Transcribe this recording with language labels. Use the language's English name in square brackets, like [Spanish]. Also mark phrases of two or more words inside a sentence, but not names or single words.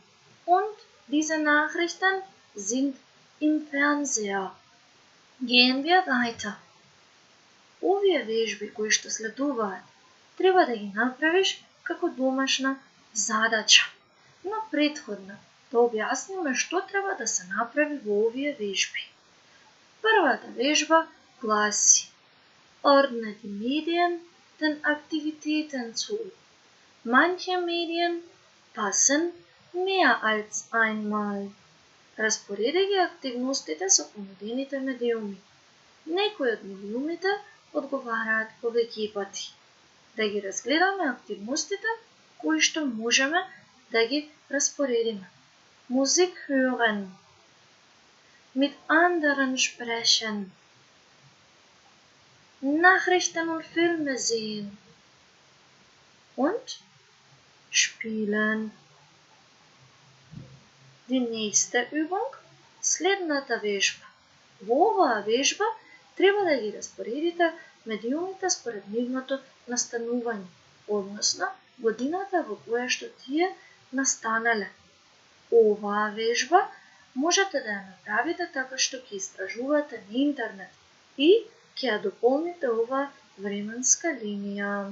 [German] Und diese Nachrichten sind im Fernseher. Gehen wir weiter. [Macedonian] Овие вежби кои што следуваат, треба да ги направиш како домашна задача. Но претходно да објасниме што треба да се направи во овие вежби. Првата вежба гласи [German] Ordne die Medien den Aktivitäten zu. Manche Medien passen mehr als einmal. [Macedonian] Разпореди ги активностите со понудените медиуми. Некои од медиумите одговараат повеќе пати. Да ги разгледаме активностите кои што можеме да ги распоредиме. [German] Musik hören. Mit anderen sprechen. Nachrichten und Filme sehen. Und spielen. Die nächste Übung, [Macedonian] следната вежба. Во оваа вежба треба да ги распоредите медиумите според нивното настанување, односно годината во која што тие настанале. Оваа вежба можете да ја направите така што ќе истражувате на интернет и ќе ја дополните оваа временска линија.